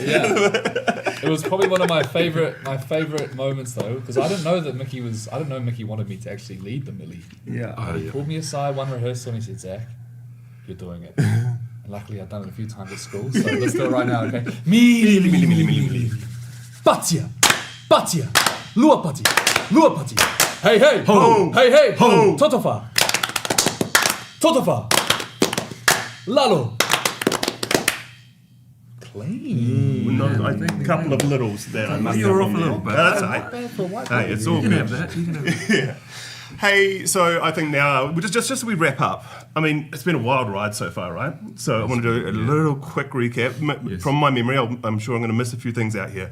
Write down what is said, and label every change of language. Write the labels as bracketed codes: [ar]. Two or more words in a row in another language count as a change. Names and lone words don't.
[en] It was probably one of my favorite moments though, because I didn't know Miki wanted me to actually lead the Millie. He pulled me aside one rehearsal and he said, "Zach, you're doing it." And luckily I'd done it a few times at school, so let's do it right now, okay? Millie. [sm] Patia, luapati, hey, ho, hey, ho, totofa, lalo. [en] Clean. I think a couple of littles there. You're off a little bit. That's right. Not bad for a white Hey, it's all You can good. have that. You can have that. Hey, so I think now, just as we wrap up, I mean, it's been a wild ride so far, right? So I want to do a little quick recap. From my memory, I'm sure I'm going to miss a few things out here.